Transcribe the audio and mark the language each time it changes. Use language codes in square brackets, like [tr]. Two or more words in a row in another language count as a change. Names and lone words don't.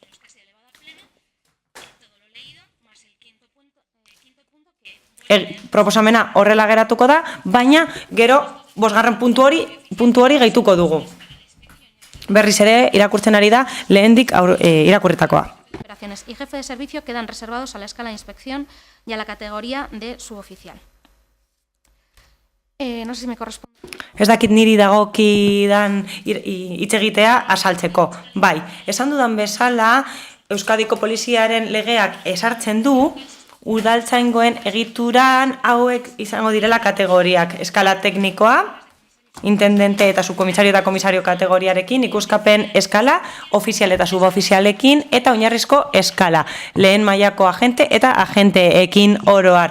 [eu] Proposamena horrela geratuko da, baina gero 5. puntu hori gehituko dugu. Berriz ere irakurtzen ari da lehendik irakurritakoa. [es] Operaciones y jefe de servicio quedan reservados a la escala de inspección y a la categoría de suboficial. No sé si me corresponde. [eu] Ez dakit niri dagokidan hitz egitea azaltzeko. Bai, esan dudan bezala Euskadiko Poliziaren legeak ezartzen du udaltzaingoen egituran hauek izango direla kategoriak. Eskala teknikoa, intendente eta subkomisario eta komisario kategoriarekin, ikuskapen eskala, ofizial eta subofizialekin, eta oinarrizko eskala, lehen mailako agente eta agenteekin oroar.